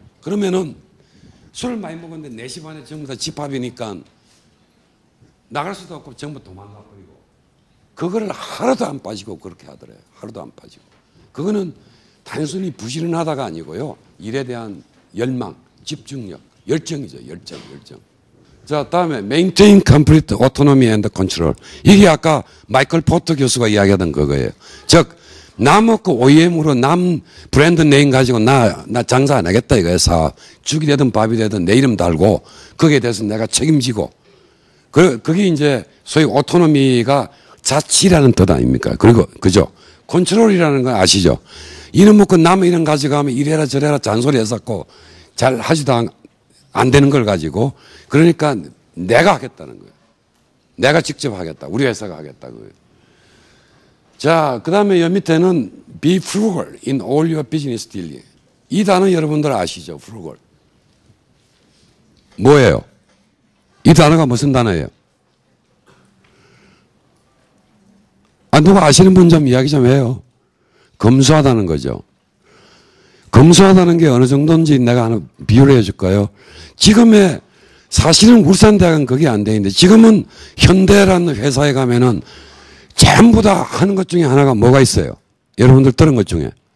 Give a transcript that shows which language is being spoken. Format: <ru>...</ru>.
<ko>그러면은 술을 많이 먹었는데 4시 반에 전부 다 집합이니까 나갈 수도 없고 전부 도망가 버리고 그거를 하루도 안 빠지고 그렇게 하더래요. 하루도 안 빠지고. 그거는 단순히 부지런하다가 아니고요. 일에 대한 열망, 집중력 열정이죠. 열정. 자, 다음에</ko> <en>maintain complete autonomy and control.</en> <ko>이게 아까 마이클 포터 교수가 이야기하던 그거예요. 즉 남없고 OEM으로 남 브랜드 네임 가지고 나 장사 안 하겠다 이거에서 죽이 되든 밥이 되든 내 이름 달고 거기에 대해서 내가 책임지고 그게 이제 소위 오토노미가 자치라는 뜻 아닙니까? 그리고 그죠? 컨트롤이라는 건 아시죠? 이름 먹고 남의 이름 가져가면 이래라 저래라 잔소리 했었고 잘 하지도 안 되는 걸 가지고 그러니까 내가 하겠다는 거예요. 내가 직접 하겠다. 우리 회사가 하겠다. 그거예요. 자, 그 다음에 여기 밑에는</ko> <en>be frugal in all your business dealing.</en> <ko>이 단어 여러분들 아시죠? frugal. 뭐예요? 이 단어가 무슨 단어예요? 누가 아시는 분 좀 이야기 좀 해요. 검소하다는 거죠. 검소하다는 게 어느 정도인지 내가 하나 비유를 해줄까요? 지금의 사실은 울산대학은 그게 안 돼 있는데 지금은 현대라는 회사에 가면은 전부 다 하는 것 중에 하나가 뭐가 있어요? 여러분들 들은 것 중에.</ko>